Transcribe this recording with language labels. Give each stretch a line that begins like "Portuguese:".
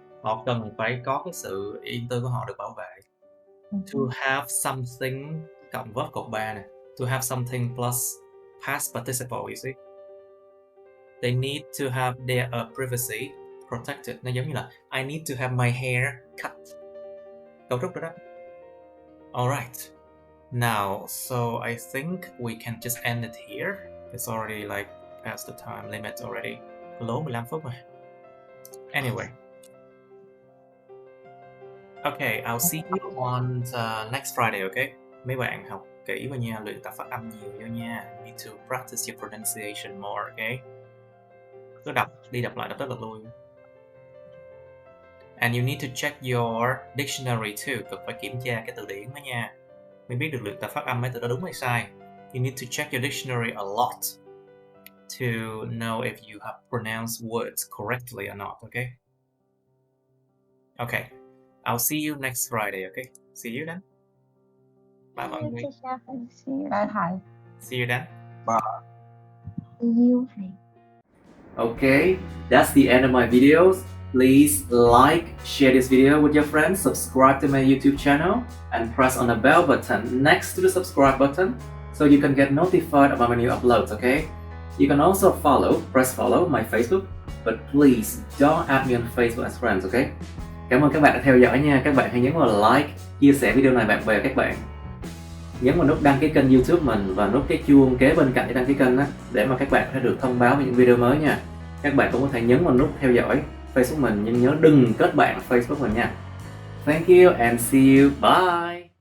Vietnamese: Họ cần phải có cái sự riêng tư của họ được bảo vệ.
English: To have something
Vietnamese: cộng verb cột 3 nè.
English: To have something plus past participle, you see. They need to have their privacy protected.
Vietnamese: Nó giống như là
English: I need to have my hair cut.
Vietnamese: Cấu trúc đó đó. Alright.
English: Now, so I think we can just end it here. It's already like past the time limit already.
Vietnamese: Lố 15 phút rồi.
English: Anyway. Okay, I'll see you on next Friday, okay?
Vietnamese: Mấy bạn học kỹ vào nha, luyện tập phát âm nhiều vô nha.
English: You need to practice your pronunciation more, okay?
Vietnamese: Cứ đọc, đi đọc lại đọc tất lui.
English: And you need to check your dictionary too.
Vietnamese: Cần phải kiểm tra cái từ điển đó nha. Mới biết được luyện tập phát âm mấy từ đó đúng hay sai.
English: You need to check your dictionary a lot to know if you have pronounced words correctly or not, okay? Okay, I'll see you next Friday, okay? See you then. Bye mọi người. Bye. See you then. Bye. See you. Okay, that's the end of my videos. Please like, share this video with your friends, subscribe to my YouTube channel, and press on the bell button next to the subscribe button so you can get notified about my new uploads, okay? You can also press follow my Facebook, but please don't add me on Facebook as friends, okay?
Vietnamese: Cảm ơn các bạn đã theo dõi nha. Các bạn hãy nhấn vào like, chia sẻ video này bạn bè các bạn. Nhấn vào nút đăng ký kênh YouTube mình và nút cái chuông kế bên cạnh để đăng ký kênh đó, để mà các bạn sẽ được thông báo về những video mới nha. Các bạn cũng có thể nhấn vào nút theo dõi Facebook mình, nhưng nhớ đừng kết bạn Facebook mình nha.
English: Thank you and see you. Bye.